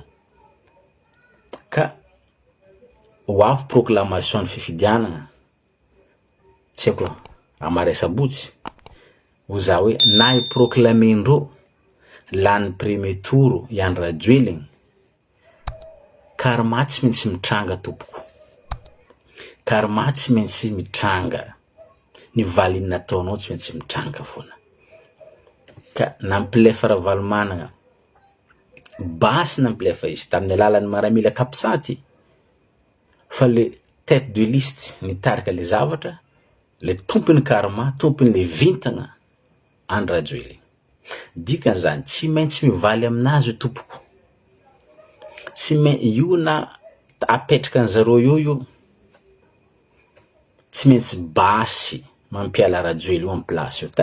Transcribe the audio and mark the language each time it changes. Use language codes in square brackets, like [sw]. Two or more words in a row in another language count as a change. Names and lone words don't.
[mg] Ka ho avy proclamation ny fifidianana, tsy haiko amare sabotsy, ho za hoe na iproclamendreo lany [fr] premier tour [mg] i Andry Rajoelina, karma tsy maintsy mitranga tompoko, karma tsy maintsy mitranga, ny valiny nataonao tsy maintsy mitranga foana. Ka nampilefa Vahaolana Basy nampilefa izy tamin'ny alalan'ny miaramila kapisaty, fa [fr] le tête de liste [mg] nitarika le zavatra, le tompony karma, tompony le vintagna Andry Rajoelina. Dikan'izany tsy maintsy mivaly aminazy tompoko, tsy maintsy io na apetraka an'zareo io tsy maintsy Basy mampiala Rajoely io [fr] en place [mg] io.